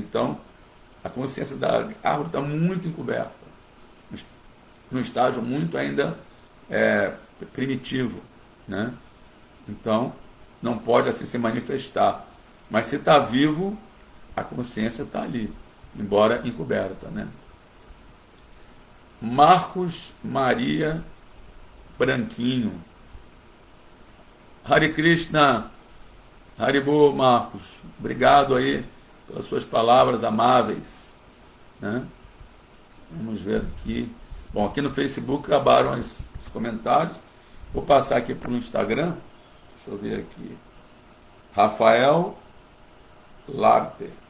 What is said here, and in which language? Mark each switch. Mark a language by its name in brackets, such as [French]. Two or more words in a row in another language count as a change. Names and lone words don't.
[Portuguese] Então, a consciência da árvore está muito encoberta, num estágio muito ainda primitivo, né? Então, não pode assim se manifestar. Mas se está vivo, a consciência está ali, embora encoberta, né? Marcos Maria Branquinho. [Sanskrit] हरे कृष्ण हरिबो, [Portuguese] Marcos. Obrigado aí pelas suas palavras amáveis, né? Vamos ver aqui. Bom, aqui no Facebook acabaram os comentários. Vou passar aqui para o Instagram. Deixa eu ver aqui. Rafael Larte.